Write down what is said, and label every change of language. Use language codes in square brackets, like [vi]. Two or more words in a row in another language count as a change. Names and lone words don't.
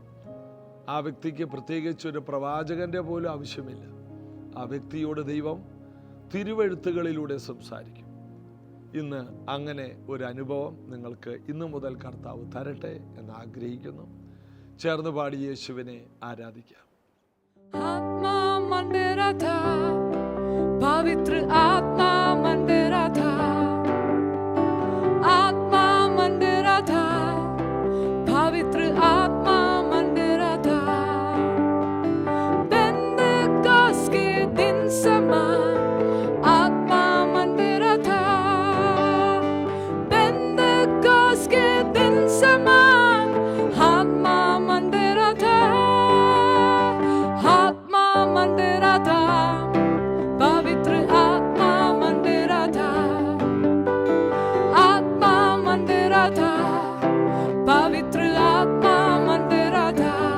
[ml] ആ വ്യക്തിക്ക് പ്രത്യേകിച്ച് ഒരു പ്രവാചകന്റെ പോലും ആവശ്യമില്ല. ആ വ്യക്തിയോട് ദൈവം തിരുവെഴുത്തുകളിലൂടെ സംസാരിക്കും. ഇന്ന് അങ്ങനെ ഒരു അനുഭവം നിങ്ങൾക്ക് ഇന്നു മുതൽ കർത്താവ് തരട്ടെ എന്ന് ആഗ്രഹിക്കുന്നു. ചേർന്ന് പാടി യേശുവിനെ ആരാധിക്കാം. [hi] आत्मा मंडेरा था, पवित्र आत्मा मंडेरा था, आत्मा मंडेरा था, पवित्र आत्मा मंडेरा था। पेंतेकोस्त के दिन समान आत्मा मंडेरा था, पेंतेकोस्त के दिन समान आत्मा मंडेरा था, आत्मा मंडेरा था, पवित्र आत्मा मंडेरा था, आत्मा मंडेरा था, पवित्र आत्मा मंडेरा था।